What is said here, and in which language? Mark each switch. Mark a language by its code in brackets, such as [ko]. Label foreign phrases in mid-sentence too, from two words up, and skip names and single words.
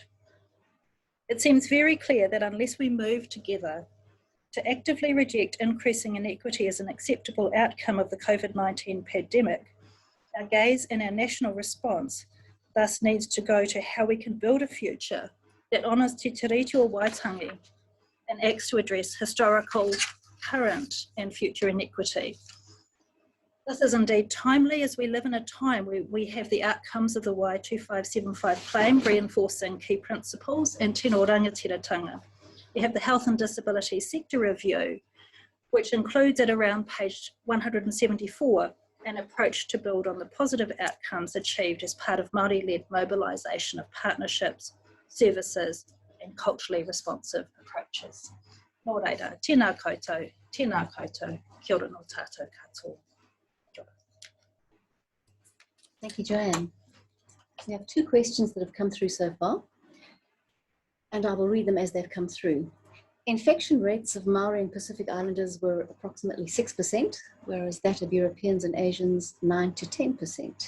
[en] It seems very clear that unless we move together to actively reject increasing inequity as an acceptable outcome of the COVID-19 pandemic, our gaze and our national response thus needs to go to how we can build a future that honours Te Tiriti Waitangi and acts to address historical, current and future inequity. This is indeed timely as we live in a time where we have the outcomes of the Y2575 claim reinforcing key principles and [mi] tino rangatiratanga. [en] We have the Health and Disability Sector Review, which includes at around page 174 an approach to build on the positive outcomes achieved as part of Māori-led mobilisation of partnerships, services and culturally responsive approaches. [mi] Nō reira, tēnā koutou, kia ora no tātou katoa. [en] Thank you, Joanne. We have two questions that have come through so far, and I will read them as they've come through. Infection rates of Maori and Pacific Islanders were approximately 6%, whereas that of Europeans and Asians 9 to 10%.